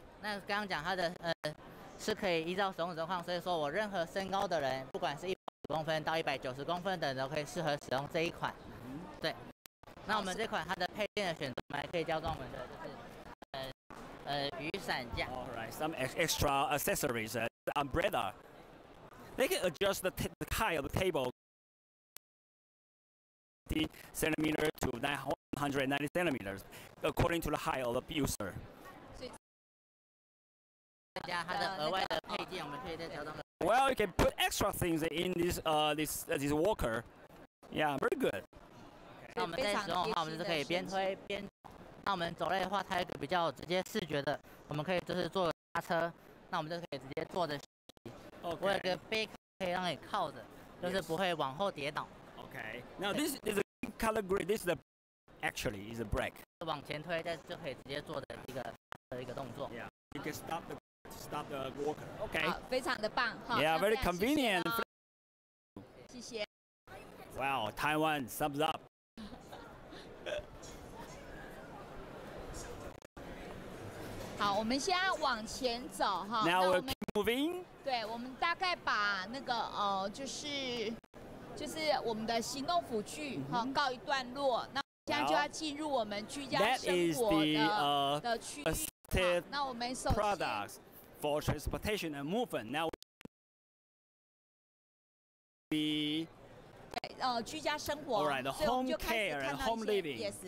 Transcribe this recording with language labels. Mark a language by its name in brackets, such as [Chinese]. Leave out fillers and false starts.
[Chinese] 那刚刚讲它的是可以依照使用状况，所以说我任何身高的人，不管是150公分到190公分的人都可以适合使用这一款。对。那我们这款它的配件的选择，我们还可以加装我们的就是雨伞架。 [English] Alright, some extra accessories, umbrella. They can adjust the height of the table 50 centimeters to 190 centimeters, according to the height of the user. [Chinese] 加它的额外的配件，我们可以再加装。 [English] Well, you can put extra things in this walker. Yeah, very good. [Chinese] 那我们在使用的话，我们就是可以边推边。那我们走类的话，它有一个比较直接视觉的，我们可以就是坐刹车，那我们就可以直接坐着。我有一个背可以让你靠着，就是不会往后跌倒。 [English] Okay. Now this is a color grid. This is actually is a brake. [Chinese] 往前推，但是就可以直接做的一个动作。 [English] Yeah. You can stop the walker. Okay. [Chinese] 好，非常的棒哈。 [English] Yeah, very convenient. [Chinese] 谢谢。 [English] Wow, Taiwan thumbs up. [Chinese] 好，我们现在往前走哈。 [English] Now we're moving. [Chinese] 对，我们大概把那个就是我们的行动辅具告一段落。那现在就要进入我们居家生活的区域。那我们首先 [English] products for transportation and movement. Now we [Chinese] 居家生活。 [English] Alright, the home care and home living.